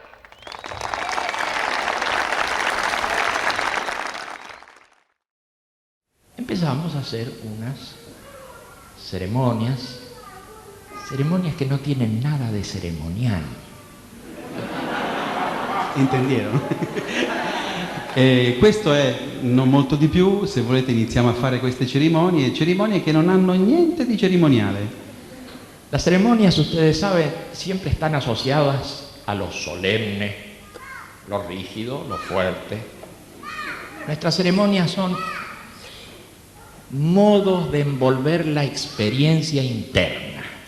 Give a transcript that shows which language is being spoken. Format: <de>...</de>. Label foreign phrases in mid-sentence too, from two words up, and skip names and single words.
<es>Empezamos a hacer unas ceremonias que no tienen nada de ceremonial. ¿Entendieron?</es> <it>Questo è non molto di più. Se volete iniziamo a fare queste cerimonie che non hanno niente di cerimoniale.</it> <es>Las ceremonias, ustedes saben, siempre están asociadas a lo solemne, lo rígido, lo fuerte. Nuestras ceremonias son modos de envolver la experiencia interna.</es>